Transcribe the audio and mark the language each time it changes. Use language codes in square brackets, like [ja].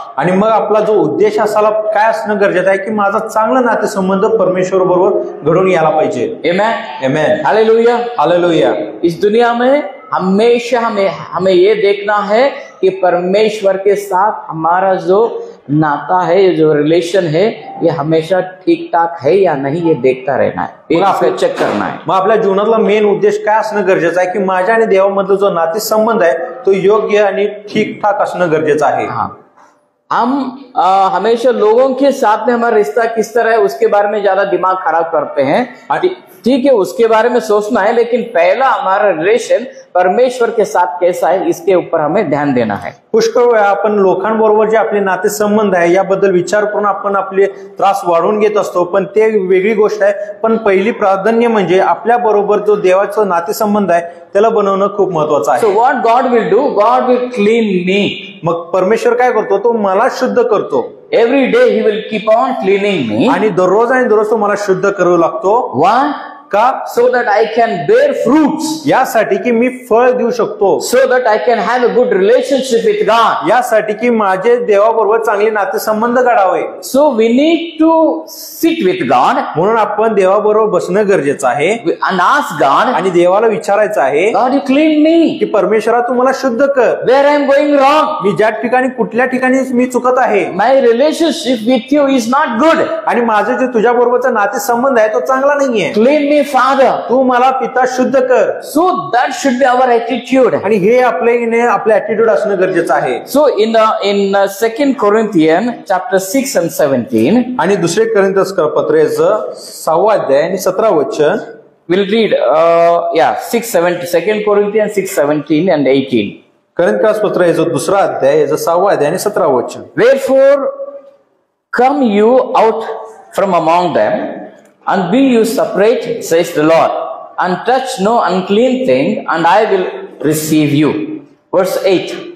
[mr] आणि मग आपला जो उद्देश असायला काय असणं गरजेचं आहे की माझा चांगला नातेसंबंध परमेश्वर बरोबर घडून यायला पाहिजे. Amen. Amen. हालेलुया. हालेलुया. [hi] इस दुनिया में हमेशा हमें ये देखना है कि परमेश्वर के साथ हमारा जो नाता है, जो रिलेशन है, ये हमेशा ठीक ठाक है या नहीं, ये देखता रहना है, ये चेक करना है. [mr] मग आपल्या जीवनातला मेन उद्देश काय असणं गरजेचं आहे की माझ्या आणि देवामधला जो नातेसंबंध आहे तो योग्य आणि ठीक ठाक असणं गरजेचं आहे. [hi] हम हमेशा लोगों के साथ में हमारा रिश्ता किस तरह है उसके बारे में ज्यादा दिमाग खराब करते हैं. ठीक है, उसके बारे में सोचना है, लेकिन पहला हमारा रिलेशन परमेश्वर के साथ कैसा है इसके ऊपर हमें ध्यान देना है. [mr] पुष्कळ वेळा आपण लोकांबरोबर जे आपले नातेसंबंध आहे याबद्दल विचार करून आपण आपले त्रास वाढवून घेत असतो, पण ते वेगळी गोष्ट आहे. पण पहिली प्राधान्य म्हणजे आपल्या बरोबर जो देवाचा नातेसंबंध आहे त्याला बनवणं खूप महत्वाचं आहे. [en] So what God will do? God will clean me. [mr] मग परमेश्वर काय करतो, तो मला शुद्ध करतो. [en] Every day he will keep on cleaning me. [mr] आणि दररोज तो मला शुद्ध करू लागतो. [en] Why? [mr] का? [en] So that I can bear fruits. [mr] यासाठी की मी फळ देऊ शकतो. [en] So that I can have a good relationship with God. [mr] यासाठी की माझे देवाबरोबर चांगले नातेसंबंध घडावे. [en] So we need to sit with God. [mr] म्हणून आपण देवाबरोबर बसणं गरजेचं आहे. [en] And ask God. [mr] आणि देवाला विचारायचं आहे, [en] God, you clean me. [mr] की परमेश्वरा तू मला शुद्ध कर. [en] Where I am going wrong. [mr] मी ज्या ठिकाणी कुठल्या ठिकाणी मी चुकत आहे. [en] My relationship with you is not good. [mr] आणि माझं जे तुझ्या बरोबरचा नातेसंबंध आहे तो चांगला नाहीये. [en] Clean me, Father. [mr] तू मला पिता शुद्ध कर. [en] So that should be our attitude. [mr] आणि हे आपलं ऍटिट्यूड असणं गरजेचं आहे. [en] So in 2 Corinthians chapter 6 and 17. [mr] आणि दुसरे कोरिन्थीय पत्राचं 6 अध्याय आणि 17 वचन. [en] We'll read 2 Corinthians 6:17 and 18. [mr] कोरिन्थीय पत्राचं दुसरा अध्याय याचं 6 अध्याय आणि 17 वचन. [en] Wherefore come you out from among them, and be you separate, says the Lord, and touch no unclean thing, and I will receive you. Verse 8.